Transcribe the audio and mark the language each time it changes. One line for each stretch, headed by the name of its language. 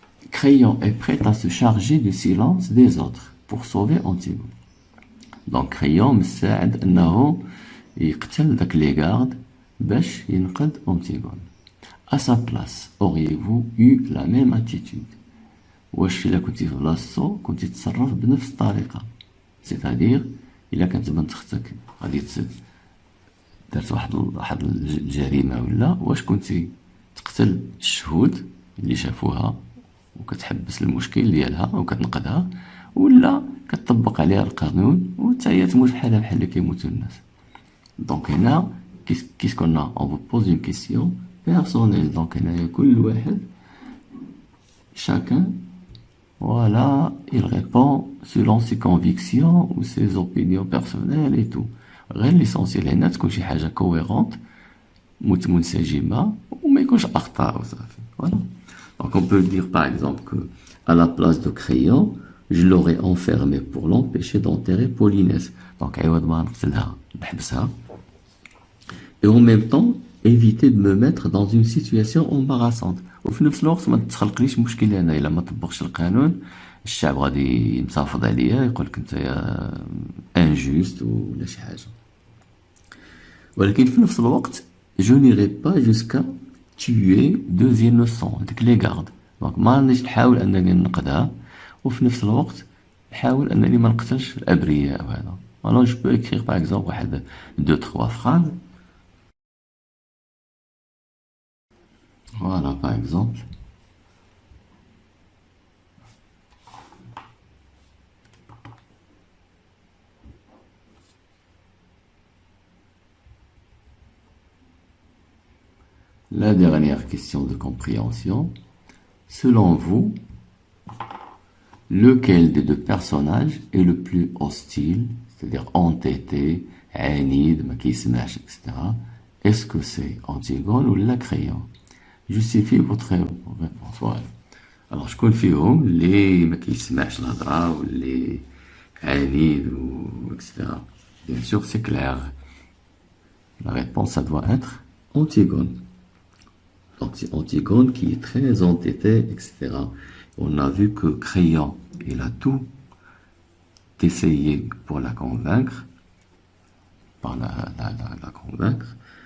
French: Crayon est prêt à se charger du silence des autres pour sauver Antigone. Donc, Crayon
Arabic: مساعد أنه يقتل داك لي غارد باش ينقذ أنتيغون.
French: À sa place, auriez-vous eu la même attitude؟
Arabic: واش إلا كنتي في بلاصتو كنتي تتصرف بنفس الطريقة؟ سيتادير إلا كانت بنت اختك غادي دارت واحد الجريمة ولا، واش كنتي تقتل الشهود اللي شافوها وكتحبس المشكل ديالها وكتنقذها، ولا كتطبق عليها القانون وتا هي تموت بحالها بحال اللي كيموتوا الناس؟ دونك هنا
French: qu'est-ce qu'on a؟ on vous pose une question personnelle.
Arabic: دونك هنايا كل واحد
French: chacun voilà il répond selon ses convictions ou ses opinions personnelles et tout.
Arabic: غير l'essentiel هنا تكون شي حاجة cohérente منسجمة وما يكونش أخطاء وصافي.
French: voilà. Donc on peut dire par exemple que à la place de Crayon je l'aurais enfermé pour l'empêcher d'enterrer Polynèse. Donc
Arabic: عوض ما نقتلها نحبسها
French: et en même temps éviter de me mettre dans une situation embarrassante.
Arabic: وفي نفس الوقت ما تخلقليش مشكل انا الا ما طبقش القانون الشعب غادي يمتفض عليا يقولك انت يا انجوست ولا شي حاجه. ولكن في نفس الوقت
French: je n'irai pas jusqu'à tuer deux innocents
Arabic: ديك لي غارد. دونك ما رانيش نحاول انني ننقذها وفي نفس الوقت نحاول انني ما نقتلش الابرياء وهذا.
French: alors je peux écrire par exemple واحد 2-3 phrases. Voilà, par exemple. La dernière question de compréhension. Selon vous, lequel des deux personnages est le plus hostile, c'est-à-dire entêté, عنيد,
Arabic: ما كيسمعش,
French: etc. Est-ce que c'est Antigone ou la Crayon? Justifiez votre réponse. Voilà.
Arabic: Alors شكون فيهم اللي ما كيسمعش الهضره واللي عنيد و etc.
French: Bien sûr c'est clair. La réponse ça doit être Antigone. Donc c'est Antigone qui est très entêté, etc. On a vu que Crayon il a tout essayé pour la convaincre, la convaincre.